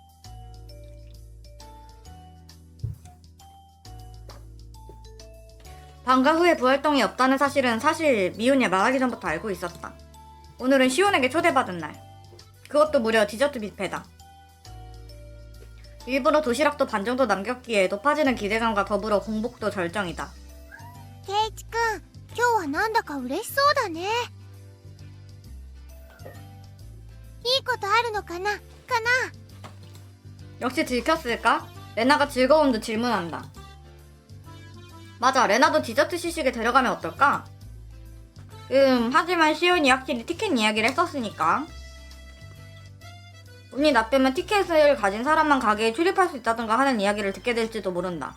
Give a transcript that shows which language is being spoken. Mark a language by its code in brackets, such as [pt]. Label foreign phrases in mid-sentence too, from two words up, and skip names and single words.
[ko] 방과 후에 부활동이 없다는 사실은 사실 미혼이 말하기 전부터 알고 있었다. 오늘은 시온에게 초대받은 날. 그것도 무려 디저트 뷔페다. 일부러 도시락도 반 정도 남겼기에 높아지는 기대감과 더불어 공복도 절정이다. [ja] ケイチくん、今日はなんだか嬉しそうだね。いいことあるのかなかな。 [ko] 역시 들켰을까? 레나가 즐거운 듯 질문한다. 맞아, 레나도 디저트 시식에 데려가면 어떨까? 하지만 시온이 확실히 티켓 이야기를 했었으니까. 운이 나쁘면 티켓을 가진 사람만 가게에 출입할 수 있다던가 하는 이야기를 듣게 될지도 모른다.